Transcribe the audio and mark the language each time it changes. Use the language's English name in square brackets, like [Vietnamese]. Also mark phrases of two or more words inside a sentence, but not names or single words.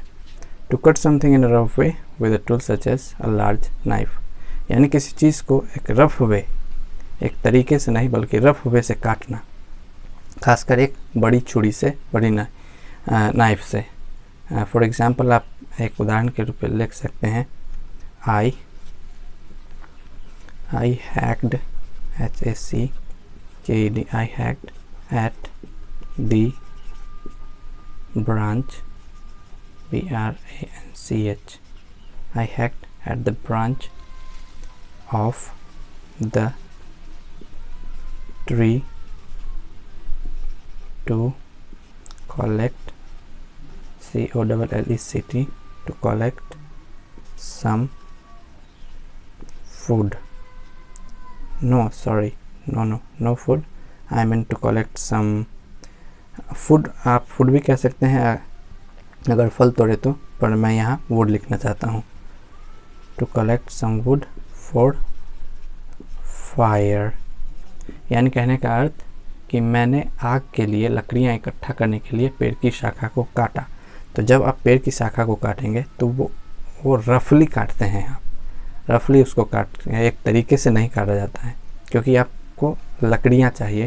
[English] to cut something in a rough way with a tool such as a large knife, [Hindi] यानी किसी चीज़ को एक [English] rough way, [Hindi] एक तरीके से नहीं बल्कि [English] rough way [Hindi] से काटना, खासकर एक बड़ी छुरी से, बड़ी नाइफ से। [English] for example, [Hindi] आप एक उदाहरण के रूप में लिख सकते हैं [English] I hacked, HACKED, I hacked at the branch, BRANCH, I hacked at the branch of the tree to collect, COLLECT, to collect some food. No food, I meant to collect some food. [Hindi] आप food भी कह सकते हैं अगर फल तोड़े तो, पर मैं यहाँ wood लिखना चाहता हूँ। [English] To collect some wood for fire, [Hindi] यानी कहने का अर्थ कि मैंने आग के लिए लकड़ियाँ इकट्ठा करने के लिए पेड़ की शाखा को काटा। तो जब आप पेड़ की शाखा को काटेंगे तो वो रफली काटते हैं, आप रफली उसको काटते हैं, एक तरीके से नहीं काटा जाता है, क्योंकि आपको लकड़ियाँ चाहिए।